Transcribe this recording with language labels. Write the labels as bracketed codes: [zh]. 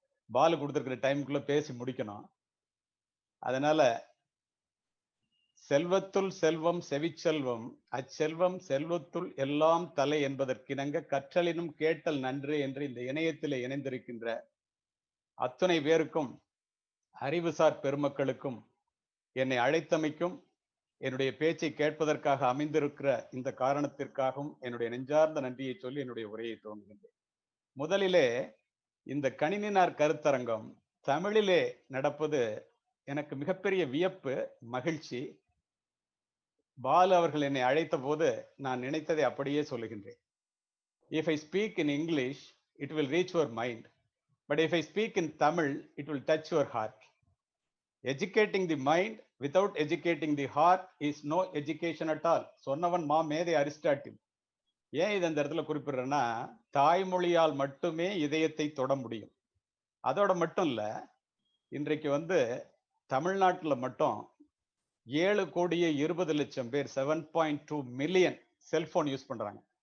[ta] பாலு கொடுத்துருக்கிற டைமுக்குள்ள பேசி முடிக்கணும். அதனால செல்வத்துள் செல்வம் செவிச்செல்வம், அச்செல்வம் செல்வத்துள் எல்லாம் தலை என்பதற்கிணங்க கற்றலினும் கேட்டல் நன்று என்று இந்த இணையத்தில் இணைந்திருக்கின்ற அத்துணை பேருக்கும் அறிவுசார் பெருமக்களுக்கும் என்னை அழைத்தமைக்கும் என்னுடைய பேச்சை கேட்பதற்காக அமைந்திருக்கிற இந்த காரணத்திற்காகவும் என்னுடைய நெஞ்சார்ந்த நன்றியை சொல்லி என்னுடைய உரையை துவங்குகின்றேன். முதலிலே இந்த கணினினார் கருத்தரங்கம் தமிழிலே நடப்பது எனக்கு மிகப்பெரிய வியப்பு, மகிழ்ச்சி. பாலு அவர்கள் என்னை அழைத்த போது நான் நினைத்ததை அப்படியே சொல்லுகின்றேன். [en] If I speak in English, it will reach your mind. But if I speak in Tamil, it will touch your heart. Educating the mind without educating the heart is no education at all. [ta] சொன்னவன் மேதை Aristotle. ஏன் இது அந்த இடத்துல குறிப்பிடுறேன்னா, தாய்மொழியால் மட்டுமே இதயத்தை தொட முடியும். அதோட மட்டும் இல்ல, இன்றைக்கு தமிழ்நாட்டில் மட்டும் 7,20,00,000 பேர் 7.2 மில்லியன் செல்போன் யூஸ் பண்றாங்க.